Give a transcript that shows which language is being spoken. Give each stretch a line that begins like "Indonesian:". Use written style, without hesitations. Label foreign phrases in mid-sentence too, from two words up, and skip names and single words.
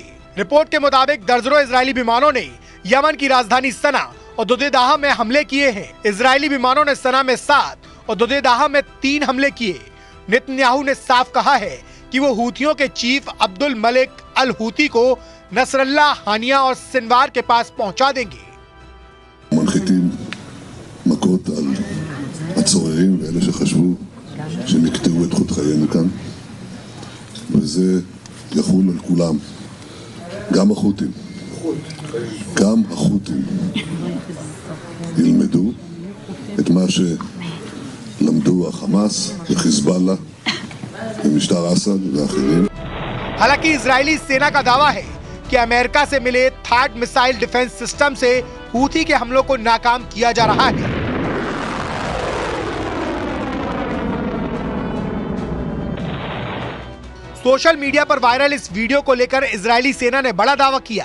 Hindi: रिपोर्ट के मुताबिक दर्जनों इजरायली विमानों ने यमन की राजधानी सना और दुदेदाह में हमले किए हैं। इजरायली विमानों ने सना में 7 और दुदेदाह में 3 हमले किए। नेतन्याहू ने साफ कहा है कि वो हूथियों के चीफ अब्दुल मलिक अल हूथी को नसरल्ला, हानिया और सिनवार के पास पहुंचा देंगे।
Hebrew: מנחיתים מכות על הצוררים ואלה שחשבו שהם יקטעו את חוט חיינו כאן, וזה יחול על כולם, גם החות'ים. גם החות'ים ילמדו את מה שלמדו החמאס וחיזבאללה ומשטר אסד ואחרים.
Hindi: हालांकि इजरायली सेना का दावा है कि अमेरिका से मिले
English: THAAD missile defense system
Hindi: से हूथी के हमलों को नाकाम किया जा रहा है।
English: social media
Hindi: पर वायरल इस वीडियो को लेकर इजरायली सेना ने बड़ा दावा किया।